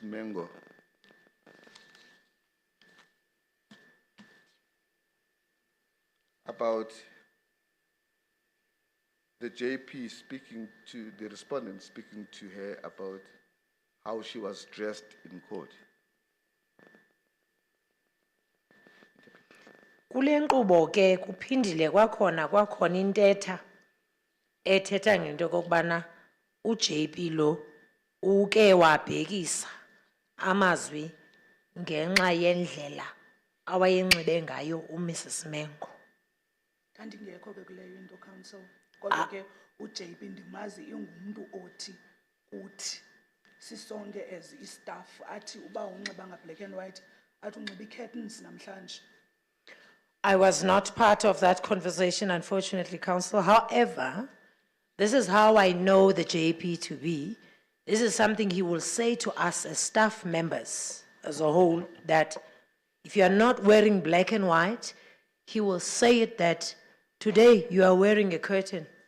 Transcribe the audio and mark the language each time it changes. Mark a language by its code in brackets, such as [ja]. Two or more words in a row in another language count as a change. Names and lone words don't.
[en] Mengo, about the JP speaking to the respondent, speaking to her about how she was dressed in court. [xh] Kule nkqubo ke kuphindile kwakhona intetha ethetha ngento kokubana uJP lo uke wabhekisa amazwi ngenxa yendlela awayenxibe ngayo uMrs Mengo. Ndingekho ke kuleyo into council. Kodwa ke uJP ndimazi ingumuntu othi uthi sisonke as istaff athi uba unxiba nga [en] black and white [xh] athi unxiba curtains namhlanje. [en] I was not part of that conversation, unfortunately, counsel. However, this is how I know the JP to be. This is something he will say to us as staff members as a whole, that if you are not wearing black and white, he will say it that today you are wearing a curtain.